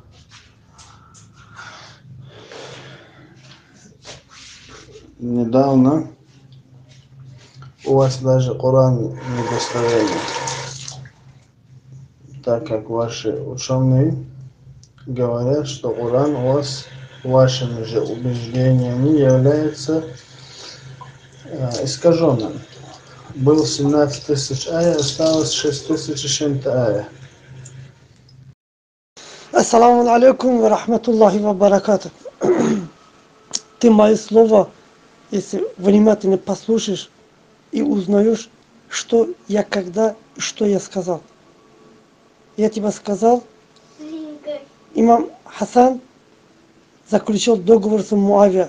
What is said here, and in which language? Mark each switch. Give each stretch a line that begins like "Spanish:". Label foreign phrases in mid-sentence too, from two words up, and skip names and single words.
Russian: Недавно у вас даже Коран недостоверный, так как ваши ученые говорят, что Коран у вас вашими же убеждениями является искаженным. Был 17 тысяч ая, осталось 6 тысяч и чем-то ая.
Arabic: السلام عليكم ورحمة الله وبركاته.
Russian: Ты мои слова, если внимательно послушаешь и узнаешь, что я когда и что я сказал. Я тебе сказал, имам Хасан заключил договор с Муавия.